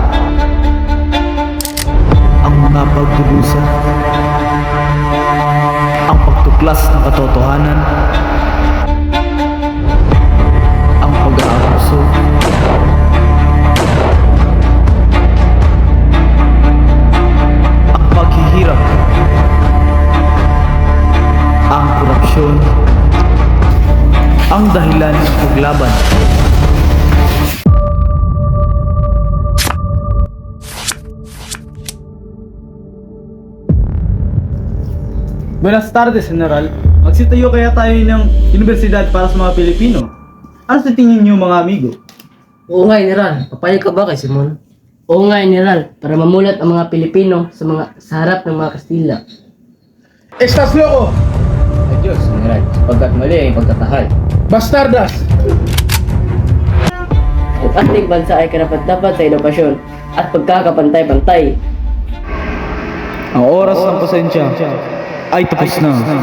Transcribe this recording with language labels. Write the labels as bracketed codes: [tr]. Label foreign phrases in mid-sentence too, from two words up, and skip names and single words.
[tl] Ang mga pagdurusa, ang pagtuklas ng katotohanan, ang pag-aabuso, ang paghihirap, ang korupsyon, ang dahilan ng paglaban. [es] Buenas tardes, General. [tl] Magsitayo kaya tayo ng universidad para sa mga Pilipino. Ano sa tingin niyo, mga amigo? Oo nga, General. Papayag ka ba kay Simon? Oo nga, General. Para mamulat ang mga Pilipino sa harap ng mga Kastila. [es] Estas loko! [tl] Ay Diyos, General. Sapagkat mali ay pagkatahal. Bastardas! Ang ating bansa ay karapat-dapat sa edukasyon at pagkakapantay-pantay. Ang oras ng pasensya ay tapos na.